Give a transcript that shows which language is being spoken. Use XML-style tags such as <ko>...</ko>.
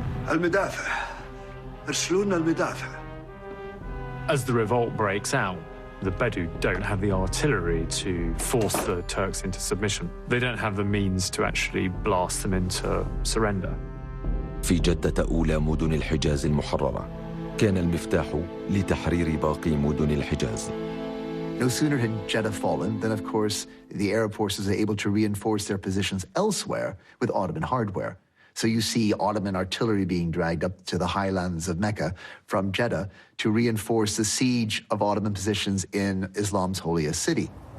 <ar>المدافع ارسلوا لنا المدافع.</ar> <en>As the revolt breaks out, the Bedou don't have the artillery to force the Turks into submission. They don't have the means to actually blast them into surrender.</en> <ar>في جدة أولى مدن الحجاز المحررة كان المفتاح لتحرير باقي مدن الحجاز.</ar> <en>No sooner had Jeddah fallen than, of course, the Arab forces are able to reinforce their positions elsewhere with Ottoman hardware. So you see Ottoman artillery being dragged up to the highlands of Mecca from Jeddah to reinforce the siege of Ottoman positions in Islam's holiest city.</en>